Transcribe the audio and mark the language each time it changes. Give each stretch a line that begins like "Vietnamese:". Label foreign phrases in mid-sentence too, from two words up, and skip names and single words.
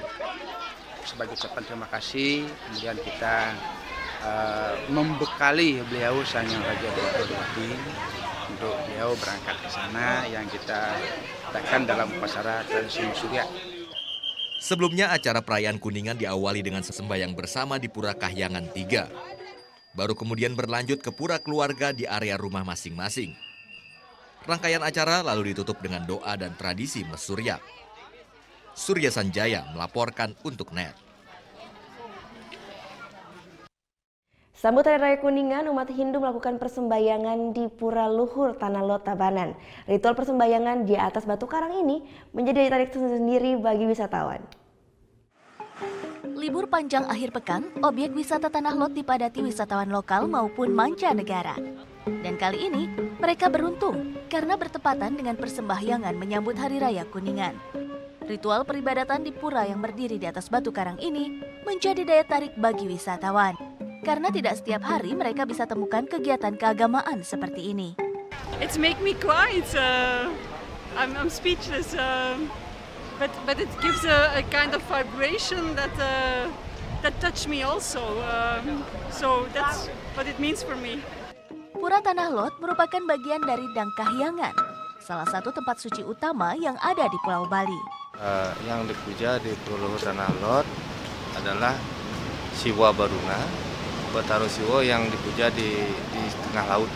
Indonesian: Sebagai ucapan terima kasih, kemudian kita membekali beliau Sang Hyang Raja Dewapati untuk beliau berangkat ke sana yang kita letakkan dalam upacara tradisi mesurya. Sebelumnya acara perayaan Kuningan diawali dengan sembahyang bersama di Pura Kahyangan 3. Baru kemudian berlanjut ke pura keluarga di area rumah masing-masing. Rangkaian acara lalu ditutup dengan doa dan tradisi mesurya. Surya Sanjaya melaporkan untuk NET. Sambut Hari Raya Kuningan, umat Hindu melakukan persembahyangan di Pura Luhur Tanah Lot Tabanan. Ritual persembahyangan di atas batu karang ini menjadi daya tarik tersendiri bagi wisatawan. Libur panjang akhir pekan, objek wisata Tanah Lot dipadati wisatawan lokal maupun mancanegara. Dan kali ini, mereka beruntung karena bertepatan dengan persembahyangan menyambut Hari Raya Kuningan. Ritual peribadatan di pura yang berdiri di atas batu karang ini menjadi daya tarik bagi wisatawan. Karena tidak setiap hari mereka bisa temukan kegiatan keagamaan seperti ini.
English: It's make me cry. I'm speechless. But it gives a kind of vibration that touch me also. So that's what it means for me.
Indonesian: Pura Tanah Lot merupakan bagian dari Dang Kahyangan, salah satu tempat suci utama yang ada di Pulau Bali. Yang dipuja di Pura Luhur Tanah Lot adalah Siwa Baruna, Bataro Siwa yang dipuja di tengah laut.